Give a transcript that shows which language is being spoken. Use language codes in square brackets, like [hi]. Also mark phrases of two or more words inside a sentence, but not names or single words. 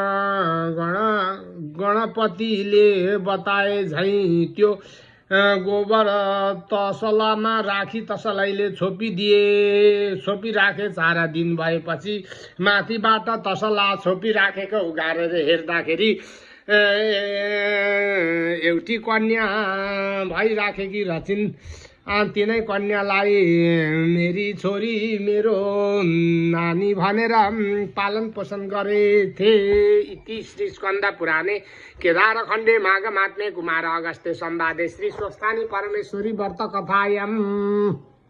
[ne] गणपतिले बताए झैँ त्यो गोबर तसलामा राखी तसलैले छोपिराखे 4 दिन भएपछि माथिबाट तसला छोपिराखेको उघारेर हेर्दाखेरि एउटी कन्या भइराखेकी रहिन् तिनै कन्यालाई मेरी छोरी मेरो नानी भनेर पालन पोषण गरेथे। [sa] इति श्री स्कन्द पुराणे केदारखण्डे माघ महात्म्ये कुमार अगस्त्य संवादे श्री स्वस्थानी परमेश्वरी व्रत कथायाम्।